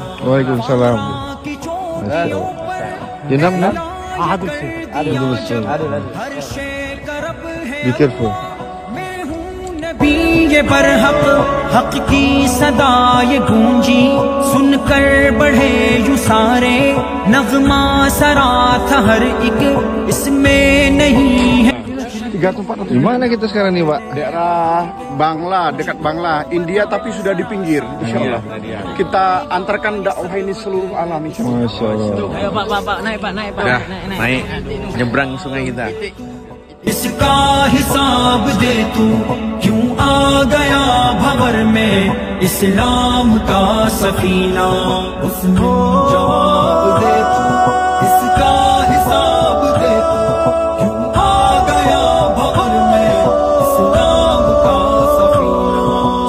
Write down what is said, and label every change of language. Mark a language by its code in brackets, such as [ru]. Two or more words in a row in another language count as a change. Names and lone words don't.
[ur] وعلیکم السلام۔ یہ نام نا [en] Be careful. [ur] یہ برحق حق کی صدا یہ گونجی، سن کر بڑھے یوں سارے، نغمہ سرا تھا ہر ایک، اس میں نہیں ہے۔ [id] Di mana kita sekarang nih, Pak? Daerah Bangla, dekat Bangla, India tapi sudah di pinggir, insyaallah. Kita antarkan dakwah ini seluruh alam, insyaallah. [ar] ما شاء الله. [id] Ayo Pak, naik Pak. Naik. Nyebrang sungai kita. [ur] اس کا حساب دے تو، کیوں آ گیا بھور میں اسلام کا سفینہ؟ اس کو جواب دے تو اس کا حساب دے تو، کیوں آ گیا بھور میں اسلام کا سفینہ؟